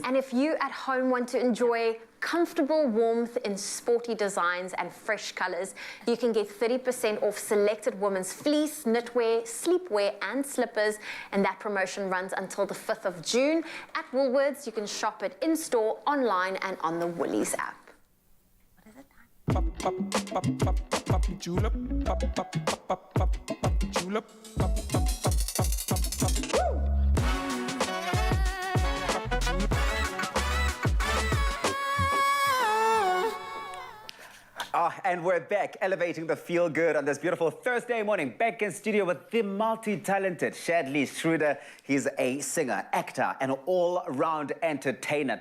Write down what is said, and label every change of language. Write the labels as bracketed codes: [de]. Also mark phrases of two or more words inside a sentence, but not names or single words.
[en] And if you at home want to enjoy comfortable warmth in sporty designs and fresh colors, you can get 30% off selected women's fleece, knitwear, sleepwear and slippers, and that promotion runs until the 5th of June. At Woolworths, you can shop it in-store, online and on the Woolies app. What is it time? pop, pop, pop, pop, pop, julep, pop, pop, pop, pop, pop, julep, pop, pop, pop, pop, pop, pop. And we're back, elevating the feel-good on this beautiful Thursday morning. Back in studio with the multi-talented Shadley Schroeder. He's a singer, actor, and all-round entertainer.